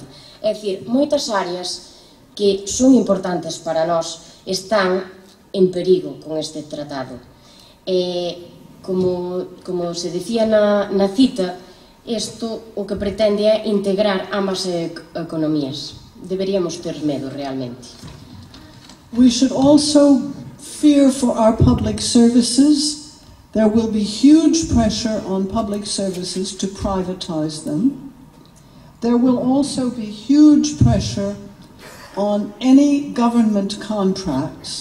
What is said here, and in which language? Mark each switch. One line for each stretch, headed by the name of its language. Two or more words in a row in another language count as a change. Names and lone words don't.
Galician: É dicir, moitas áreas que son importantes para nós están en perigo con este tratado. Como se decía na cita, isto o que pretende é integrar ambas economías. Deberíamos ter medo realmente.
English: We should also fear for our public services. There will be huge pressure on public services to privatize them. There will also be huge pressure on any government contracts.